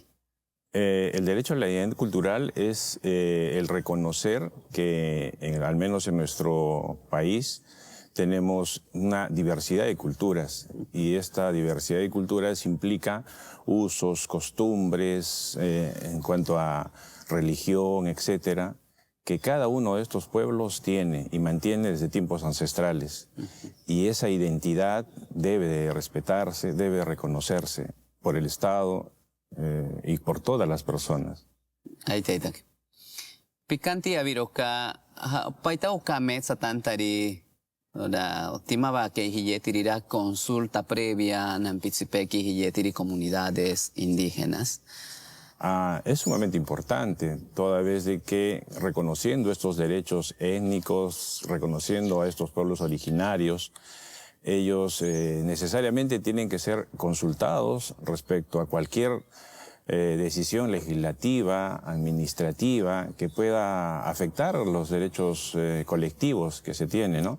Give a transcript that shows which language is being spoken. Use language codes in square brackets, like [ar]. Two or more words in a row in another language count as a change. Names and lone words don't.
[es] El derecho a la identidad cultural es el reconocer que, al menos en nuestro país, tenemos una diversidad de culturas y esta diversidad de culturas implica usos, costumbres, en cuanto a religión, etcétera, que cada uno de estos pueblos tiene y mantiene desde tiempos ancestrales. Y esa identidad debe de respetarse, debe reconocerse por el Estado y por todas las personas. Ahí te digo. [cni] Picanti aviroka, paita okame satantari. Ora, timaba que hiyetirira [es] consulta previa [cni] nampitsipeki hiyetiri [es] comunidades indígenas. Es sumamente importante, toda vez de que reconociendo estos derechos étnicos, reconociendo a estos pueblos originarios, ellos necesariamente tienen que ser consultados respecto a cualquier decisión legislativa, administrativa, que pueda afectar los derechos colectivos que se tienen, ¿no?